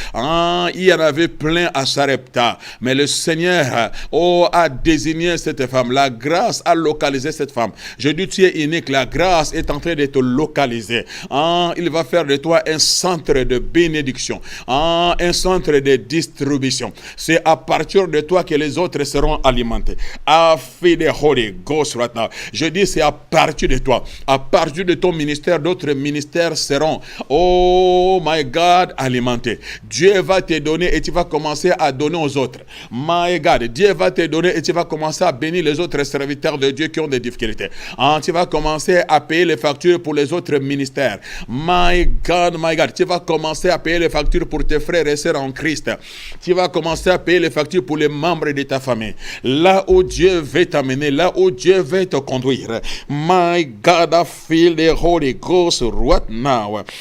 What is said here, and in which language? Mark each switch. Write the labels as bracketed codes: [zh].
[fr] Il y en avait plein à Sarepta. Mais le Seigneur, a désigné cette femme. La grâce a localisé cette femme. Je dis, tu es unique. La grâce est en train de te localiser. Il va faire de toi un centre de bénédiction. un centre de distribution. C'est à partir de toi que les autres seront alimentés. [en] I feel the Holy Ghost right now. [fr] Je dis c'est à partir de toi. À partir de ton ministère, d'autres ministères seront, [en] oh my God, [fr] alimentés. Dieu va te donner et tu vas commencer à donner aux autres. [en] My God, [fr] Dieu va te donner et tu vas commencer à bénir les autres serviteurs de Dieu qui ont des difficultés. Tu vas commencer à payer les factures pour les autres ministères. [en] My God, [fr] tu vas commencer à payer les factures pour tes frères et sœurs en Christ. Tu vas commencer à payer les factures pour les membres de ta famille. Là où Dieu veut t'amener, là où Dieu veut te conduire. [en] My God, I feel the Holy Ghost right now.